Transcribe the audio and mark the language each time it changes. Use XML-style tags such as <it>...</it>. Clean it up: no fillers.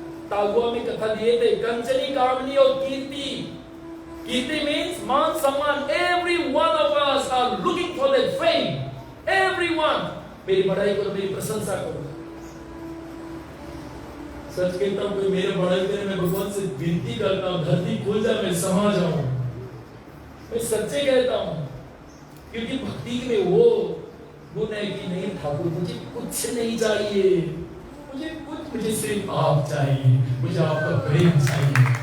<hi>तालुआ में कथा दिए थे, कंचनी, कामनी और कीर्ति। कीर्ति मीन्स मान सम्मान।</hi> <en>Every one of us are looking for that fame.</en> <hi>Everyone, मेरी बड़ाई करो, मेरी प्रशंसा करो। सच कहता हूं, कोई मेरे बड़ाई करे, मैं भगवान से विनती करता हूं, धरती खुल जाए, मैं समा जाऊं। मैं सच्चे कहता हूं, क्योंकि भक्ति में वो गुण है कि नहीं ठाकुर, मुझे कुछ नहीं चाहिए, मुझे सिर्फ आप चाहिए, मुझे आपका प्रेम चाहिए।</hi>